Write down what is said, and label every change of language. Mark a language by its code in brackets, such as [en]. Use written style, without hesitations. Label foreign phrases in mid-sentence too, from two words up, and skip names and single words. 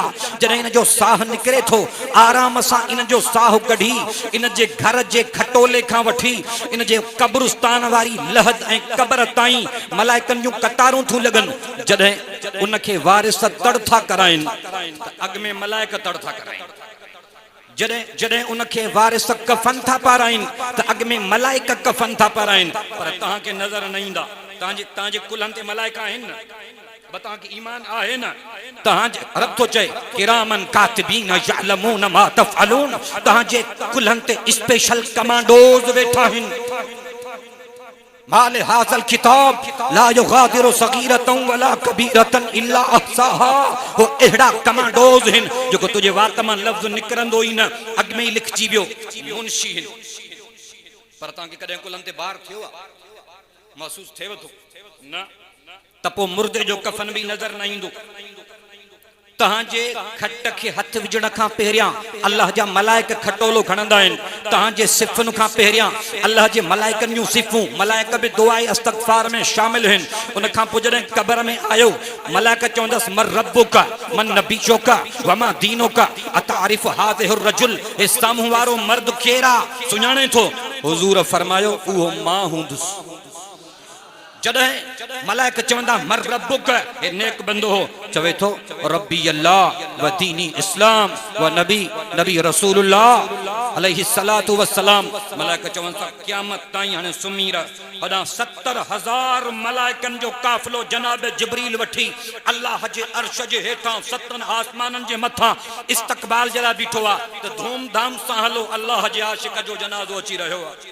[sd] जॾहिं जो साह निकरे थो आराम सां इन जो साह कढी इन जे घर जे खटोले खां वठी इन जे कब्रिस्तान वारी लहद ऐं कब्र ताईं मलाइकनि जूं कतारूं थू लॻनि। जॾहिं उन खे वारिस तड़ था कराइनि त अॻ में मलाइक तड़ था कराइनि। जॾहिं उन खे वारिस कफन था पाराइनि त अॻ में मलाइक कफन था पाराइनि। पर तव्हांखे नज़र न ईंदा। तव्हांजे कुल्हनि ते मलाइका आहिनि न, बता कि ईमान आहे न। तहांजे रब तो चए [ar] كراماً كاتبين يعلمون ما تفعلون. [sd] तहांजे कुल्हनि ते [en] special commandos [sd] वेठा आहिनि। [ar] مال هذا الكتاب لا يغادر صغيرة ولا كبيرة إلا أحصاها. [sd] वो अहिड़ा कमांडोज आहिनि जेको तुंहिंजे वात मां लफ़्ज़ निकिरंदो ई न अॻ में ई लिखजी वियो। मुंशी आहिनि। पर तव्हांखे कॾहिं कुल्हनि ते बार थियो आहे? महसूस थे तो न त पोइ मुर्दे जो कफन भी नजर न ईंदो। तहांजे खट के हथ विझण खां पहिरियां अल्लाह जा मलाइक खटोलो खणंदा आहिनि। तहांजे सिफ़ुनि खां पहिरियां अल्लाह जे मलाइकनि जूं सिफ़ूं, मलाइक बि दुआए इस्तग़फ़ार में शामिल आहिनि। उन खां पोइ जॾहिं क़ब्र में आयो मलाइक चवंदसि [ar] من ربك من نبيك وما دينك أتعرف هذا الرجل, [sd] हे साम्हूं वारो मर्द केरु आहे, सुञाणे थो? हुज़ूर फरमायो उहो मां हूंदुसि। जॾहिं मलाइक चवंदा [ar] من ربك, [sd] हे नेक बंदो हो, चवे थो [ar] ربي الله و ديني الإسلام و نبي رسول الله عليه الصلاة و السلام. [sd] मलाइक चवंदा क़यामत ताईं हाणे सुम्ही रह। होॾां 70,000 मलाइकनि जो काफ़िलो जनाब जिब्रील वठी अल्लाह जे अर्श जे हेठां 7 आसमाननि जे मथां इस्तक़बाल जे लाइ बीठो आहे त धूमधाम सां हलो अल्लाह जे आशिक़ जो जनाज़ो अची रहियो आहे।